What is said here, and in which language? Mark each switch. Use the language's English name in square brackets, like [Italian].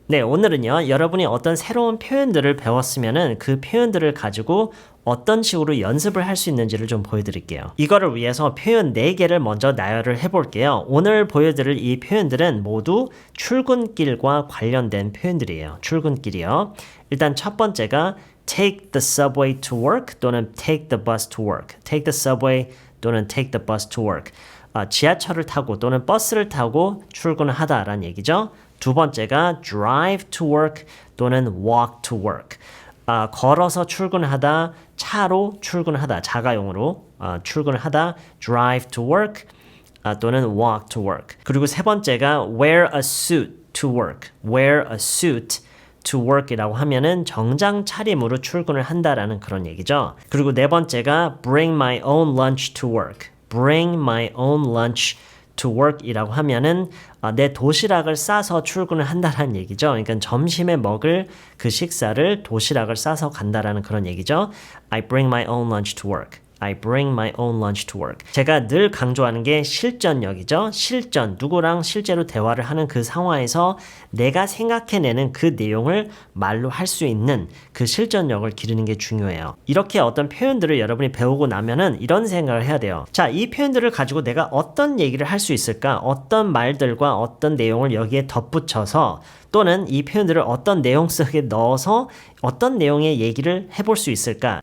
[Korean] 네, 오늘은요, 여러분이 어떤 새로운 표현들을 배웠으면은 그 표현들을 가지고 어떤 식으로 연습을 할 수 있는지를 좀 보여드릴게요. 이거를 위해서 표현 4개를 먼저 나열을 해볼게요. 오늘 보여드릴 이 표현들은 모두 출근길과 관련된 표현들이에요. 출근길이요. 일단 첫 번째가 [English] take the subway to work [Korean] 또는 [English] take the bus to work. take the subway 또는 take the bus to work. [Korean] 지하철을 타고 또는 버스를 타고 출근을 하다라는 얘기죠. 두 번째가 [English] drive to work [Korean] 또는 [English] walk to work. [Korean] 걸어서 출근하다, 차로 출근하다, 자가용으로 출근을 하다, [English] drive to work [Korean] 또는 [English] walk to work. [Korean] 그리고 세 번째가 [English] wear a suit to work. wear a suit to work [Korean] 이라고 하면은 정장 차림으로 출근을 한다라는 그런 얘기죠. 그리고 네 번째가 [English] bring my own lunch to work. bring my own lunch to work [Korean] 이라고 하면은 내 도시락을 싸서 출근을 한다라는 얘기죠. 그러니까 점심에 먹을 그 식사를 도시락을 싸서 간다라는 그런 얘기죠. [English] I bring my own lunch to work. I bring my own lunch to work. [Korean] 제가 늘 강조하는 게 실전력이죠. 실전, 누구랑 실제로 대화를 하는 그 상황에서 내가 생각해내는 그 내용을 말로 할 수 있는 그 실전력을 기르는 게 중요해요. 이렇게 어떤 표현들을 여러분이 배우고 나면은 이런 생각을 해야 돼요. 자, 이 표현들을 가지고 내가 어떤 얘기를 할 수 있을까? 어떤 말들과 어떤 내용을 여기에 덧붙여서 또는 이 표현들을 어떤 내용 속에 넣어서 어떤 내용의 얘기를 해볼 수 있을까?